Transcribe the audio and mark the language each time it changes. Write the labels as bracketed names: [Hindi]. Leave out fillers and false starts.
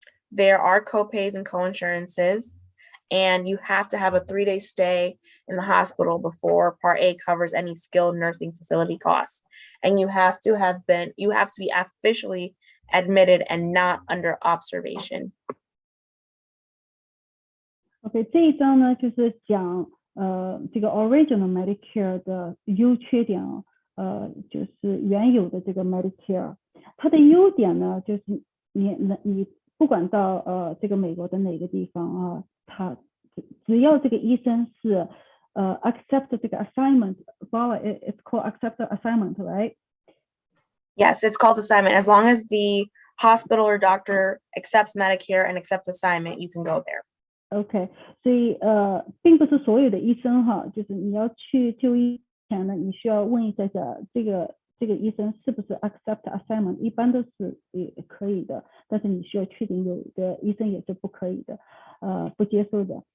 [English] There are copays and coinsurances, and you have to have a 3-day stay in the hospital before Part A covers any skilled nursing facility costs. And you have to be officially admitted and not under observation. [Chinese] OK， 这一章呢就是讲这个 Original Medicare 的优缺点哦。就是原有的这个 Medicare。它的优点呢，就是你不管到这个美国的哪个地方啊，它只要这个医生是accept 这个 assignment， [English] it's called accept assignment, right? Yes, it's called assignment. As long as the hospital or doctor accepts Medicare and accepts assignment, you can go there. [Chinese] OK， 所以并不是所有的医生哈，就是你要去就医前呢，你需要问一下这个医生是不是 accept assignment， 一般都是也可以的，但是你需要确定有的医生也是不可以的，不接受的。